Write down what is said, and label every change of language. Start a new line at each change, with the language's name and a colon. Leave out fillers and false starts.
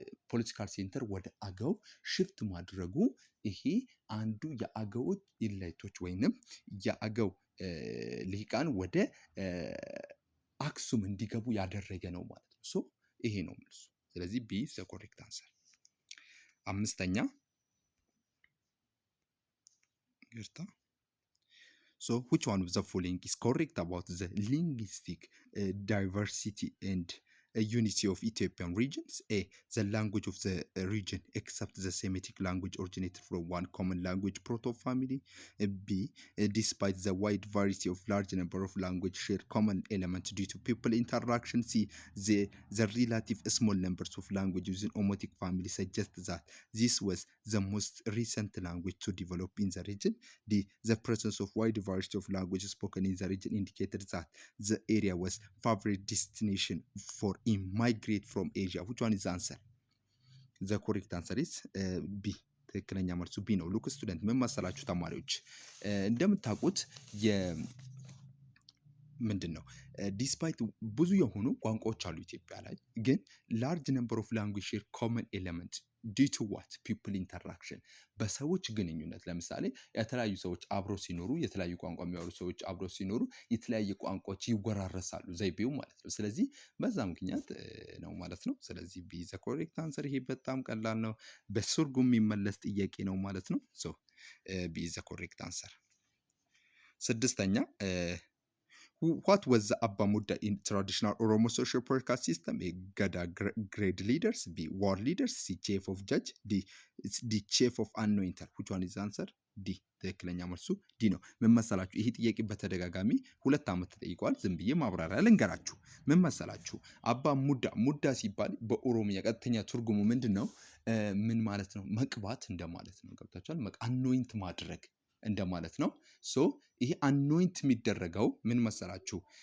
Amharic: ፖለቲካል ሴንተር ወደ አገው ሽፍት ማድረጉ ይሄ አንዱ የአገዎች ኢላይቶች ወይንም የአገው ልሂቃን ወደ አክሱም እንዲገቡ ያደረገ ነው ማለት ነው። ሶ ይሄ ነው መልሱ። ስለዚህ
English: ቢ ዘ ኮሬክት አንሰር።
Amharic: አምስተኛ
English: So which one of the following is correct about the linguistic diversity and unity of Ethiopian regions? A. The language of the region except the Semitic language originated from one common language proto-family. B. Despite the wide variety of large number of language share common elements due to people interaction. C. The relative small numbers of languages in Omotic family suggest that this was the most recent language to develop in the region. D. The presence of wide variety of languages spoken in the region indicated that the area was favorite destination for immigrate from Asia. Which one is the answer? The correct answer is B.
Amharic: ትክክለኛ መልሱ ቢ ነው። ሉክ ስቱደንት ምን መሰላችሁ ተማሪዎች እንደምታውቁት ምንድን ነው ዲስፓይት ብዙ የሆኑ ቋንቋዎች አሉ ኢትዮጵያ ላይ ግን
English: ላርጅ ነምበር ኦፍ ላንጉዌጅ ሼር ኮመን ኤሌመንት ዲው ቱ ዋት ፒፕል ኢንተራክሽን
Amharic: በሰዎች ግንኙነት። ለምሳሌ የተለያዩ ሰዎች አብሮ ሲኖሩ የተለያዩ ቋንቋ የሚያወሩ ሰዎች አብሮ ሲኖሩ የተለያየ ቋንቋዎች ይወራረሳሉ ዘይቤው ማለት ነው። ስለዚህ በዛ ምክንያት ነው ማለት ነው። ስለዚህ
English: ቢ ዘ ኮሬክት አንሰር።
Amharic: ይሄ በጣም ቀላል ነው፣ በትርጉም የሚመለስ ጥያቄ ነው ማለት ነው። ሶ ቢ ዘ ኮሬክት አንሰር። ስድስተኛ
English: what was the Abba Mudda in traditional Oromo social political system? A. Gada grade leaders. B. War leaders. C. Chief of judge. D. The chief of anointer. Which one is the answer?
Amharic: ዲ ትክክለኛ መልሱ ዲ ነው። ምን መሰላችሁ? ይሄ ጥያቄ በተደጋጋሚ 2 ዓመት ተጠይቋል። ዝም ብዬ ማብራሪያ ልንገራችሁ። ምን መሰላችሁ? አባ ሙዳ ሲባል በኦሮሚያ ቀጥተኛ ትርጉሙ ምንድን ነው? ምን ማለት ነው? መቅባት እንደማለት ነው። ገብታችኋል? አኖይንት ማድረግ እንደማለት ነው። ሶ ይሄ አኖይንት የሚደረገው ምን መሰላችሁ?